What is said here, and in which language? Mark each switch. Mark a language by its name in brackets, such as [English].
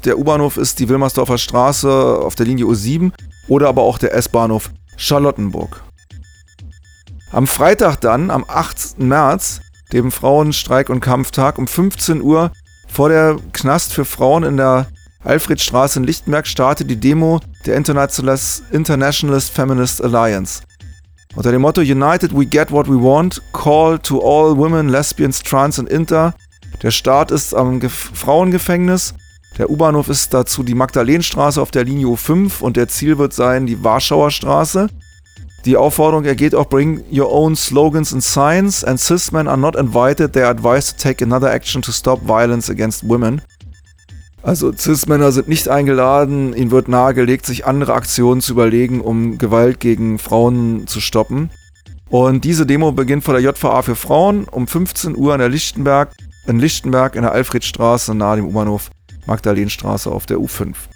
[German] Der U-Bahnhof ist die Wilmersdorfer Straße auf der Linie U7 oder aber auch der S-Bahnhof Charlottenburg. Am Freitag dann, am 8. März, dem Frauenstreik- und Kampftag um 15 Uhr vor der Knast für Frauen in der Alfredstraße in Lichtenberg startet die Demo der Internationalist Feminist Alliance. Unter dem Motto [English] United we get what we want, call to all women, lesbians, trans and inter. [German] Der Start ist am Frauengefängnis. Der U-Bahnhof ist dazu die Magdalenenstraße auf der Linie U5 und der Ziel wird sein die Warschauer Straße. Die Aufforderung ergeht auch [English] bring your own slogans and signs and cis men are not invited, they are advised to take another action to stop violence against women. [German] Also Cis-Männer sind nicht eingeladen, ihnen wird nahegelegt, sich andere Aktionen zu überlegen, um Gewalt gegen Frauen zu stoppen. Und diese Demo beginnt vor der JVA für Frauen um 15 Uhr in Lichtenberg in der Alfredstraße nahe dem U-Bahnhof Magdalenenstraße auf der U5.